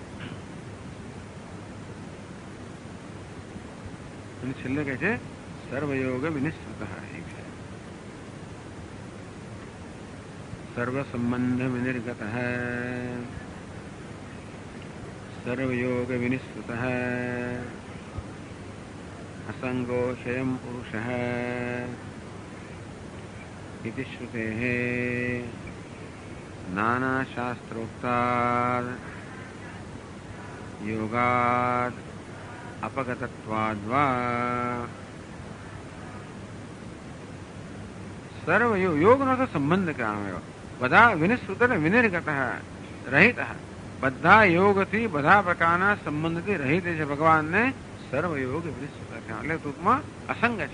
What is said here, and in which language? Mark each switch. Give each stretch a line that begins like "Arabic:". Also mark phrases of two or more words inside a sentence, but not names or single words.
Gujarati: અને છેલ્લે કહે છે
Sanskrit: सर्वयोग विनिश्चित. सर्व संबंध विनिर्गत, सर्वयोग विनिश्चित, असंगो स्वयं पुरुषः इति श्रुतेः नानाशास्त्रोक्ताद् योगाद् अपगतत्वाद्वा
Gujarati: સર્વ યોગનો તો સંબંધ કહેવામાં આવ્યો. બધા વિનિશ્રુત અને વિનિર્ગત રહિત બધા યોગથી બધા પ્રકારના સંબંધથી રહિત છે ભગવાનને
Sanskrit: सर्व योग विनिश्रुत
Gujarati: છે. એટલે ટૂંકમાં અસંગ છે.